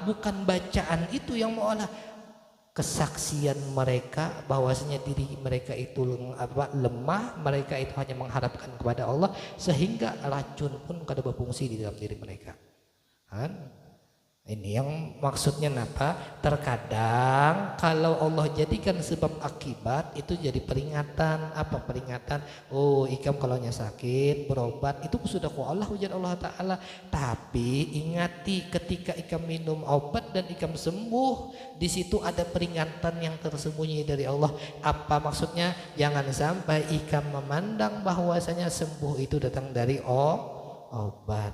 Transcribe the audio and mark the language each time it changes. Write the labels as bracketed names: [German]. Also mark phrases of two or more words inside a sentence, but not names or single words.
[Indonesian] Bukan bacaan itu yang mengolah kesaksian mereka bahwasanya diri mereka itu lemah, mereka itu hanya mengharapkan kepada Allah sehingga racun pun kada berfungsi di dalam diri mereka. Ini yang maksudnya apa? Terkadang kalau Allah jadikan sebab akibat itu jadi peringatan. Apa peringatan? Oh ikam kalau sakit berobat itu sudah ku Allah ujar Allah Ta'ala. Tapi ingati ketika ikam minum obat dan ikam sembuh, di situ ada peringatan yang tersembunyi dari Allah. Apa maksudnya? Jangan sampai ikam memandang bahwasanya sembuh itu datang dari obat.